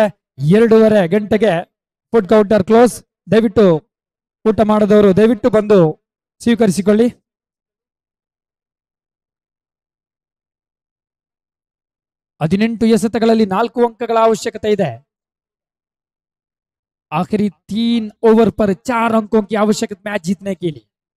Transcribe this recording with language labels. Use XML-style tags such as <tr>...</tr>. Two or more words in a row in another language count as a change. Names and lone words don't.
<kn>2:30 ಗಂಟೆಗೆ</kn> <en>food counter close.</en> <kn>ದಯವಿಟ್ಟು ಊಟ ಮಾಡದವರು ದಯವಿಟ್ಟು ಬಂದು ಸ್ವೀಕರಿಸಿಕೊಳ್ಳಿ. ಹದಿನೆಂಟು ಎಸೆತಗಳಲ್ಲಿ 4 ಅಂಕಗಳ ಅವಶ್ಯಕತೆ ಇದೆ.</kn> <hi>आखिरी 3 ओवर पर 4 अंकों की आवश्यकता मैच जीतने के लिए.</hi>